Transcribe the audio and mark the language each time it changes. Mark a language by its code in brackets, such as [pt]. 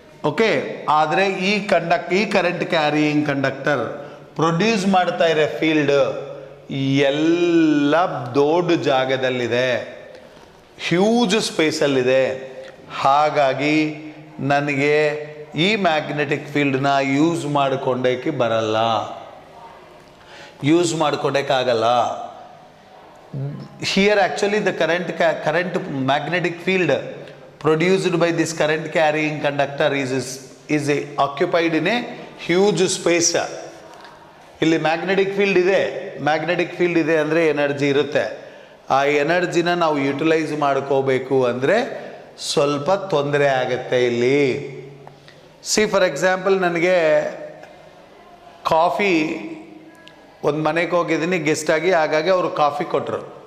[kn] Okay, ಆದರೆ ಈ current carrying conductor produce ಮಾಡ್ತಾ ಇರೋ ಫೀಲ್ಡ್ ಎಲ್ಲ ದೊಡ್ಡ ಜಾಗದಲ್ಲಿದೆ, ಹ್ಯೂಜ್ ಸ್ಪೇಸಲ್ಲಿದೆ. ಹಾಗಾಗಿ ನನಗೆ ಈ ಮ್ಯಾಗ್ನೆಟಿಕ್ ಫೀಲ್ಡ್ನ ಯೂಸ್ ಮಾಡಿಕೊಂಡೋಕ್ಕೆ ಬರಲ್ಲ, use ಮಾಡ್ಕೊಂಡೋಕ್ಕಾಗಲ್ಲ. [en] Here actually the current magnetic field produced by this current carrying conductor is occupied in a huge space. [kn] ಇಲ್ಲಿ ಮ್ಯಾಗ್ನೆಟಿಕ್ ಫೀಲ್ಡ್ ಇದೆ, ಮ್ಯಾಗ್ನೆಟಿಕ್ ಫೀಲ್ಡ್ ಇದೆ ಅಂದರೆ ಎನರ್ಜಿ ಇರುತ್ತೆ. ಆ ಎನರ್ಜಿನ ನಾವು ಯುಟಿಲೈಸ್ ಮಾಡ್ಕೋಬೇಕು ಅಂದರೆ ಸ್ವಲ್ಪ ತೊಂದರೆ ಆಗುತ್ತೆ ಇಲ್ಲಿ. [en] see, for example, [kn] ನನಗೆ ಕಾಫಿ ಒಂದು ಮನೆಗೆ ಹೋಗಿದ್ದೀನಿ ಗೆಸ್ಟಾಗಿ, ಹಾಗಾಗಿ ಅವರು ಕಾಫಿ ಕೊಟ್ಟರು.